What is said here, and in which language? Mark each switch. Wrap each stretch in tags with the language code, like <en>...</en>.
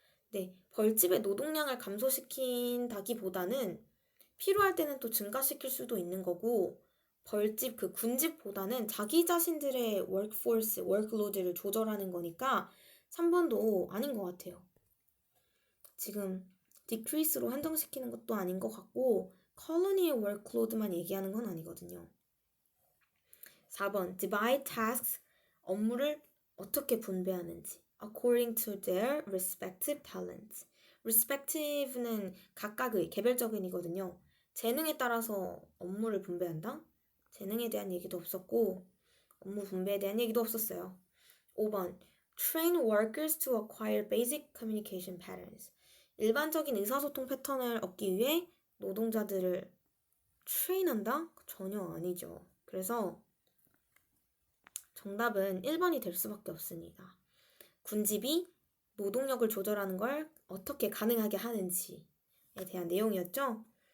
<ko>네, 벌집의 노동량을 감소시킨다기보다는 필요할 때는 또 증가시킬 수도 있는 거고 벌집 그 군집보다는 자기 자신들의 workforce, workload를 조절하는 거니까 3번도 아닌 것 같아요. 지금 decrease로 한정시키는 것도 아닌 것 같고 colony의 workload만 얘기하는 건 아니거든요.</ko> <en>4번 divide tasks,</en> <ko>업무를 어떻게 분배하는지</ko> <en>according to their respective talents.</en> <ko>respective는 각각의 개별적인이거든요. 재능에 따라서 업무를 분배한다? 재능에 대한 얘기도 없었고 업무 분배에 대한 얘기도 없었어요.</ko> <en>5번 train workers to acquire basic communication patterns.</en> <ko>일반적인 의사소통 패턴을 얻기 위해 노동자들을 트레인한다? 전혀 아니죠. 그래서 정답은 1번이 될 수밖에 없습니다. 군집이 노동력을 조절하는 걸 어떻게 가능하게 하는지에 대한 내용이었죠.</ko>